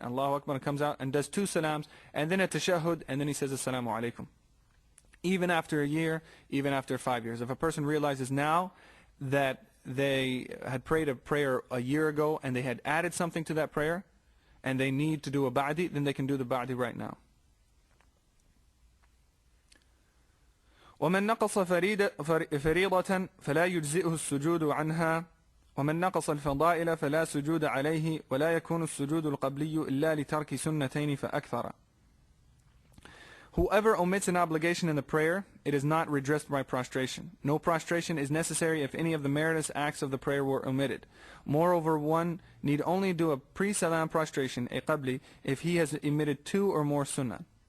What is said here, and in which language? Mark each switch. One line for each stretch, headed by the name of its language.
English: Allahu Akbar, comes out and does 2 salams, and then a tashahhud, and then he says assalamu alaikum. Even after a year, even after 5 years, if a person realizes now that they had prayed a prayer a year ago and they had added something to that prayer, and they need to do a ba'di, then they can do the ba'di right now.
Arabic: ومن نقص فريضة فلا يجزئه السجود عنها ومن نقص الفضائل فلا سجود عليه ولا يكون السجود القبلي إلا لترك سنتين فأكثر.
English: Whoever omits an obligation in the prayer, it is not redressed by prostration. No prostration is necessary if any of the meritorious acts of the prayer were omitted. Moreover, one need only do a pre-salam prostration, a qabli, if he has omitted 2 or more sunnah.